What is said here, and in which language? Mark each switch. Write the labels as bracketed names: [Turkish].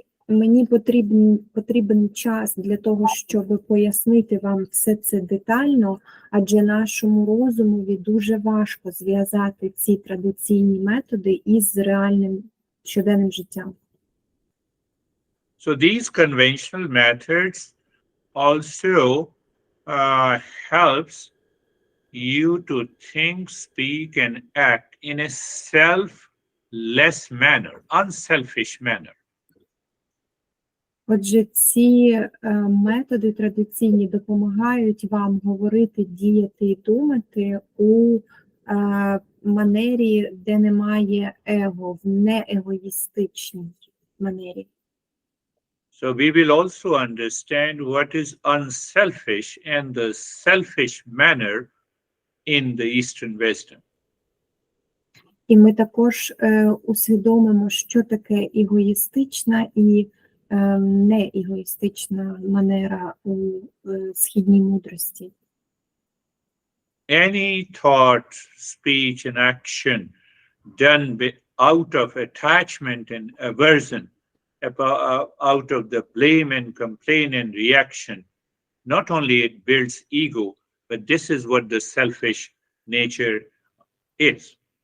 [Ukrainian] Мені потрібен час для того, щоб пояснити вам все це детально, адже нашому розумові дуже важко зв'язати ці традиційні методи із реальним щоденним життям. [English] So these conventional methods also helps you to think, speak, and act in a selfless manner, unselfish manner. [Ukrainian] Отже, ці методи традиційні допомагають вам говорити, діяти і думати у манері, де немає его, в неегоїстичній манері. [English] So we will also understand what is unselfish and the selfish manner in the Eastern wisdom. [Ukrainian] І ми також усвідомимо, що таке егоїстична і не егоїстична манера у східній мудрості. [English] Any thought, speech, and action done out of attachment and aversion, out of the blame and complaint and reaction, not only it builds ego, but this is what the selfish nature is.